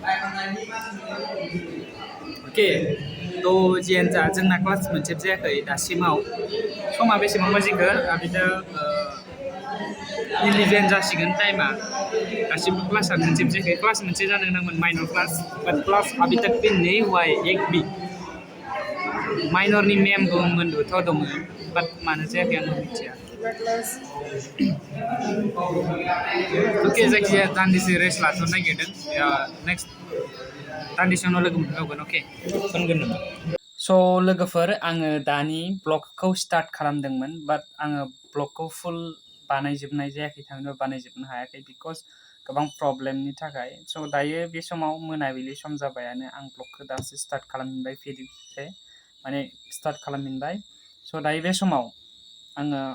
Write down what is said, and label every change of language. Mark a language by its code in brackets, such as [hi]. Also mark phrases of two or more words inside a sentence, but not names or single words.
[brx] अके थ' जियानो जा जोंना क्लास मोनसे जायाखै दासिमाव समा बेसेबां बाजिखो बिदा 11 जासिगोन टाइमा दासिमबो क्लासा मोनसे जायाखै क्लास मोनसे जानो नांगौमोन [en] minor class but class [hi] अभी तक भी नहीं हुआ है एक भी [brx] माइनरनि मेम दंमोनबोथ' दङ बाट मानो जायाखै आं मिथिया अके जायखिजाया दान्दिसे रेस्ट लाथ'नो नागिरदों नेक्स्ट दान्दिसे उनाव लोगो मोनबावगोन अके फोनगोन नामा स' लोगोफोर आङो दानि ब्लगखौ स्टार्ट खालामदोंमोन बाट आङो ब्लगखौ फुल बानायजोबनाय जायाखै थारमाने बानायजोबनो हायाखै बिकज गोबां प्रब्लेमनि थाखाय स' दायो बे समाव मोनाबिलि सम जाबायानो आं ब्लगखौ दासो स्टार्ट खालामफिनबाय फिरिसे माने स्टार्ट खालामफिनबाय स' दायो बे समाव आङो